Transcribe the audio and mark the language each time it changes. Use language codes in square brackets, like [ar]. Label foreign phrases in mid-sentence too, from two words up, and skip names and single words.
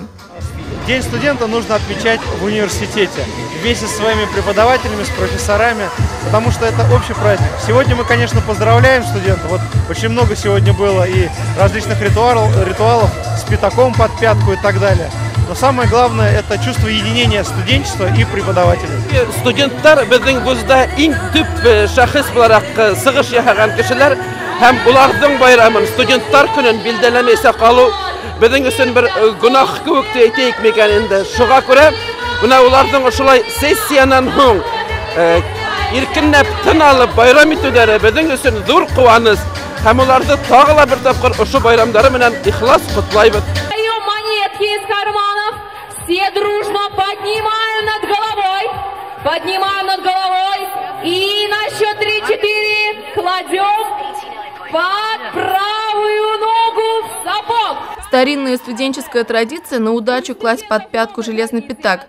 [ru] День студента нужно отмечать в университете вместе со своими преподавателями, с профессорами, потому что это общий праздник. Сегодня мы, конечно, поздравляем студентов. Вот очень много сегодня было и различных ритуалов с пятаком под пятку и так далее. Но самое главное – это чувство единения студенчества и преподавателей. [tt] Студенттар безнең вузда иң төп шәхес буларак сыгыш яһаган кешеләр һәм уларның байрамын, студенттар көнен билдәләмәйсә калу безнең өчен бер гөнаһ кебек дип әйтик микән инде. Шуңа күрә менә уларның ошолай сессиянан һуң иркенләп тын алып байрам итүләре безнең өчен зур куаныч һәм уларны тагы ла бер тапкыр ошо байрамнары белән ихлас котлайбыз. [ru] Из карманов все дружно поднимаем над головой и на счет 3-4 кладем под правую ногу в сапог. Старинная студенческая традиция на удачу класть под пятку железный пятак.